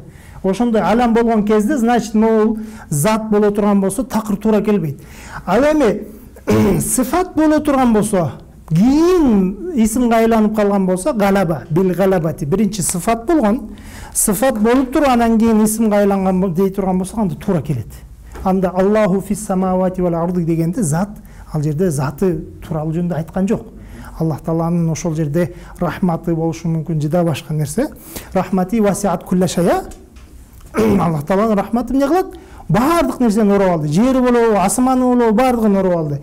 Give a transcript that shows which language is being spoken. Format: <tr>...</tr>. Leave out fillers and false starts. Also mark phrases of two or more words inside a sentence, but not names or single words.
<ky>Ошондой алам болгон кезде, значит, могул зат боло турган болсо, такыр туура келбейт. Ал эми сыфат боло турган болсо, кийин исимге айланып калган болсо, галаба,</ky> <ar>بالغلبة.</ar> <ky>Биринчи сыфат болгон. Сыфат болуп туруп, анан кийин исимге айланган дей турган болсо, анда туура келет. Анда</ky> <ar>الله في السماوات والأرض</ar> <ky>дегенде зат, ал жерде заты тууралуу жөнүндө айткан жок. Аллах Тааланын ошол жерде рахматы болушу мүмкүн, жада башка нерсе.</ky> <ar>رحمتي وسعت كل شيء.</ar> <ky>Аллах Тааланын рахматы эмне кылат? Бардык нерсени ороп алды. Жери болобу, асманы болобу, бардыгын ороп алды.</ky>